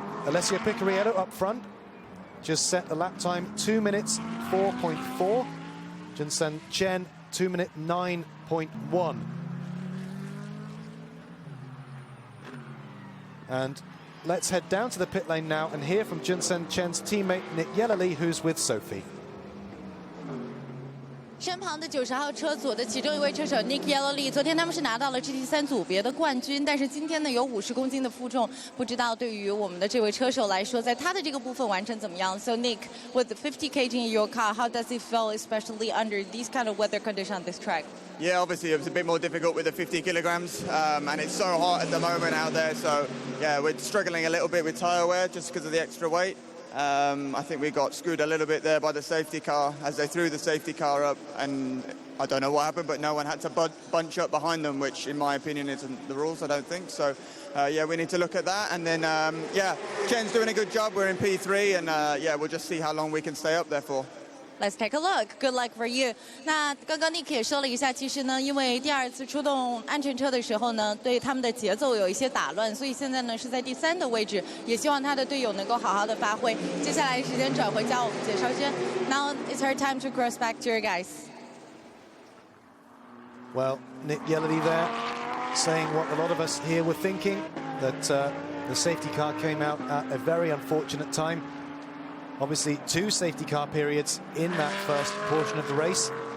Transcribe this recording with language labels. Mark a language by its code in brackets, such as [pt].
[en] Alessio Picariello up front, just set the lap time 2 minutes 4.4. Junsen Chen 2 minute 9.1. And let's head down to the pit lane now and hear from Junsen Chen's teammate Nick Yellerly, who's with Sophie. [zh] 身旁的90号车组的其中一位车手 Nick Yellerly， 昨天他们是拿到了 GT3 组别的冠军，但是今天呢有50公斤的负重，不知道对于我们的这位车手来说，在他的这个部分完成怎么样 ？ [en] So Nick, with 50 kg in your car, how does it feel, especially under these kind of weather conditions on this track? Yeah, obviously it was a bit more difficult with the 50 kilograms, and it's so hot at the moment out there. So yeah, we're struggling a little bit with tyre wear just because of the extra weight. I think we got screwed a little bit there by the safety car as they threw the safety car up, and I don't know what happened, but no one had to bunch up behind them, which in my opinion isn't the rules, I don't think. So yeah, we need to look at that. And then yeah, Chen's doing a good job. We're in P3, and yeah, we'll just see how long we can stay up there for. Let's take a look. Good luck for you. [zh] 那刚刚 Nick 也说了一下，其实呢，因为第二次出动安全车的时候呢，对他们的节奏有一些打乱，所以现在呢是在第3的位置，也希望他的队友能够好好的发挥。接下来时间转回交我们解说间。 [en] Now it's her time to cross back to your guys. Well, Nick Yellerly there saying what a lot of us here were thinking, that the safety car came out at a very unfortunate time. Obviously, 2 safety car periods in that first portion of the race.